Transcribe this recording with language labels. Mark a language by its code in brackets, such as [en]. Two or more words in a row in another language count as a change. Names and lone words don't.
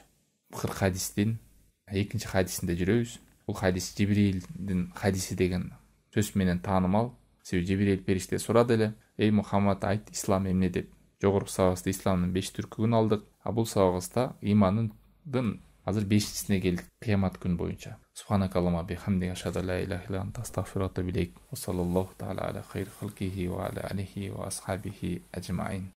[ky] 40 хадистин 2-нчи хадисинде жүрөбүз. Бул хадис Жибрилдин хадиси деген сөз менен таанымал. Себеби Жибрил периште сурады эле: "Эй Мухаммад, айт, ислам эмне?" деп. Жогорку сабагыбызда исламдын 5 түркүгүн алдык. А бул сабагыбызда имандын азыр 5-сине келдик, кыямат күн боюнча. [ar] سبحانك اللهم بحمدك أشهد لا إله إلا أنت أستغفرك وأتوب إليك. وصلى الله تعالى على خير خلقه وعلى آله وأصحابه أجمعين.